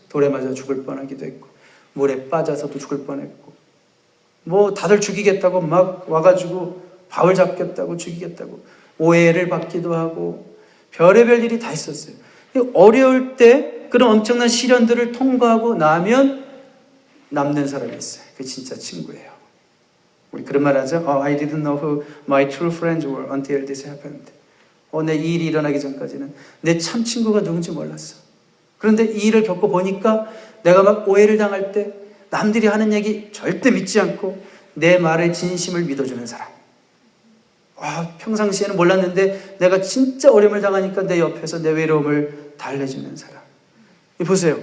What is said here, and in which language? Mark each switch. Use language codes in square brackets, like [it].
[ko] 돌에 맞아 죽을 뻔하기도 했고 물에 빠져서도 죽을 뻔했고 뭐 다들 죽이겠다고 막 와가지고 바울 잡겠다고 죽이겠다고 오해를 받기도 하고 별의별 일이 다 있었어요. 어려울 때 그런 엄청난 시련들을 통과하고 나면 남는 사람이 있어요. 그게 진짜 친구예요. 우리 그런 말 하죠. [en] I didn't know who my true friends were until this happened. [ko] 내 이 일이 일어나기 전까지는 내 참 친구가 누군지 몰랐어. 그런데 이 일을 겪어보니까 내가 막 오해를 당할 때 남들이 하는 얘기 절대 믿지 않고 내 말의 진심을 믿어주는 사람. 평상시에는 몰랐는데 내가 진짜 어려움을 당하니까 내 옆에서 내 외로움을 달래주는 사람. 보세요.